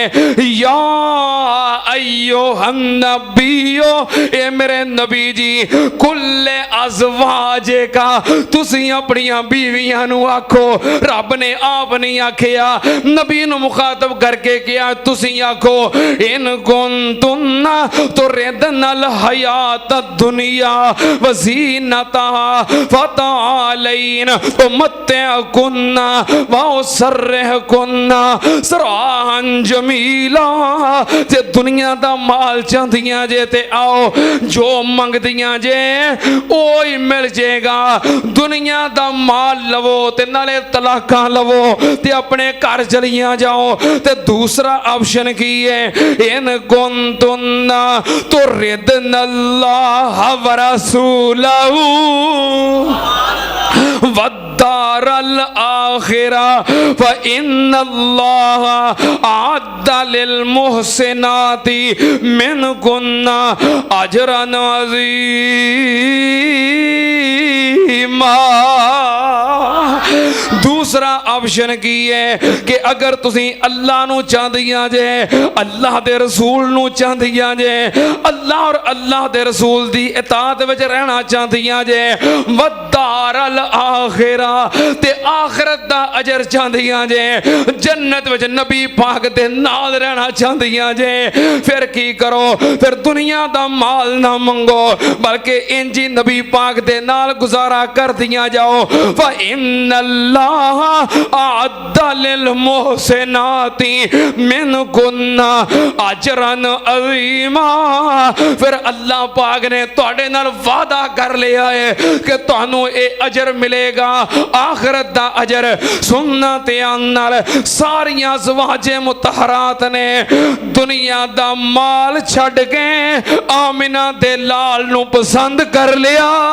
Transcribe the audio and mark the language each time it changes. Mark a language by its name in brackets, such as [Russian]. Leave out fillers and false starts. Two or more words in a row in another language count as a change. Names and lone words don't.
[Arabic] يا أيها النبي, [Punjabi] اے میرے نبی جی, [Arabic] قل لأزواجك, [Punjabi] تسی اپنیاں بیویاں نوں آکھو. رب نے آپ نہیں آکھیا، نبی نوں مخاطب کرکے کیا تسی آکھو. [Arabic] إن كنتن تردن الحياة الدنيا وزينتها فتعالين أمتعكن وأسرحكن سراحا جميلا. [Punjabi] جے دنیا دا مال چاہندیاں جے تے آؤ، جو منگدیاں جے او ای مل جائے گا. دنیا دا مال لوو تے نالے طلاقاں لوو تے اپنے گھر چلیاں جاؤ. تے دوسرا آپشن کی اے? [Arabic] إن كنتن تردن الله ورسوله والدار الآخرة فإن الله أعد للمحسنات منكن أجرا عظيما. [Punjabi] دوسرا آپشن کی اے کہ اگر تسی اللہ نوں چاہندیاں جے، اللہ دے رسول نوں چاہندیاں جے، اللہ اور اللہ دے رسول دی اطاعت وچ رہنا چاہندیاں جے, [Arabic] والدار الآخرة [Punjabi] تے آخرت دا اجر چاہندیاں جے، جنت وچ نبی پاک دے نال رہنا چاہندیاں جے، فیر کی کرو? فیر دنیا دا مال نہ منگو، بلکہ انج ای نبی پاک دے نال گزارا کر دیا جاؤ. [Arabic] فإن الله أعد للمحسنات منكن أجرا عظيما. [Punjabi] فیر اللہ پاک نے تہاڈے نال وعدہ کر لیا اے کہ تہانوں ایہ اجر ملے گا، آخرت دا اجر. سننا تے نال ساریاں ازواج مطہرات نے دنیا دا مال چھڈ کے آمنہ دے لال نوں پسند کر لیا.